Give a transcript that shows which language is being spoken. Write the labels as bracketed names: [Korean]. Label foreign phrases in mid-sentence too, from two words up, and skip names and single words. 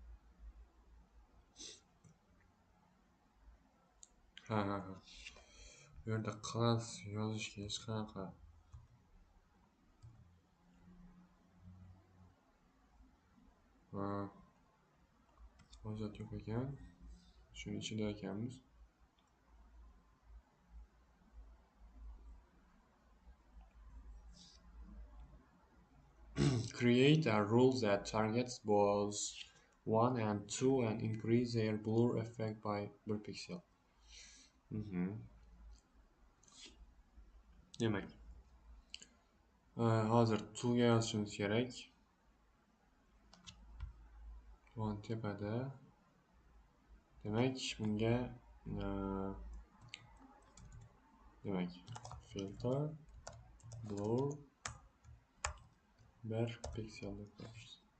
[Uzbek] Ha. Bu yerda class yozishga hech qanaqa hojat yo'q ekan. Shuni ichida ekanmiz. [English] Create a rule that targets both 1 and 2 and increase their blur effect by 1 pixel. [Uzbek] Demak, hozir 2 ga yozishimiz kerak. 1 tepada. Demak, bunga demak, [English] filter blur 1 pixel [Uzbek] deb qo'yamiz.